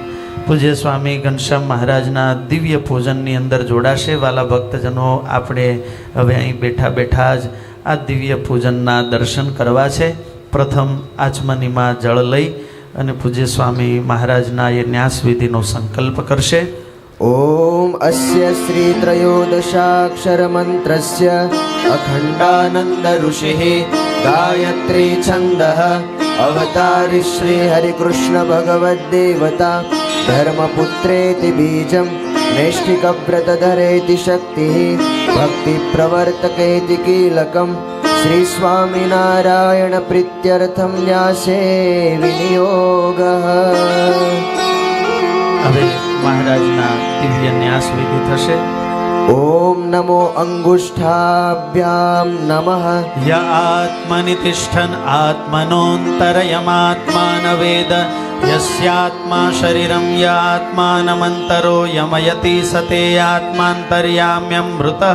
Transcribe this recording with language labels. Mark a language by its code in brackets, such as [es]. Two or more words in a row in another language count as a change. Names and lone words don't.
[gu] પૂજ્ય સ્વામી ઘનશ્યામ મહારાજના દિવ્ય પૂજનની અંદર જોડાશે. વાલા ભક્તજનો, આપણે હવે અહીં બેઠા બેઠા જ આ દિવ્ય પૂજનના દર્શન કરવા છે. પ્રથમ આચમનીમાં જળ લઈ અને પૂજ્ય સ્વામી મહારાજના એ ન્યાસ વિધિનો સંકલ્પ કરશે. [sa] ओम अस्य श्री त्रयोदशाक्षर मंत्रस्य अखंडानंद ऋषिः गायत्री छंदः अवतारि श्री हरिकृष्ण भगवद्देवता धर्मपुत्रेति बीजं नैष्ठिकव्रतधरेति शक्तिः भक्ति प्रवर्तकेति कीलकं श्री स्वामिनारायण प्रीत्यर्थं न्यासे विनियोगः. [gu] હવે મહારાજના દિવ્ય ન્યાસ વિધિ થશે. [sa] ओम नमो अंगुष्ठाभ्याम नमः. य आत्मनि तिष्ठन् आत्मनोऽन्तरयमात्मान वेद यस्यात्मा शरीरं य आत्मानमन्तरो यमयति सते आत्मान्तर्याम्यमृतः.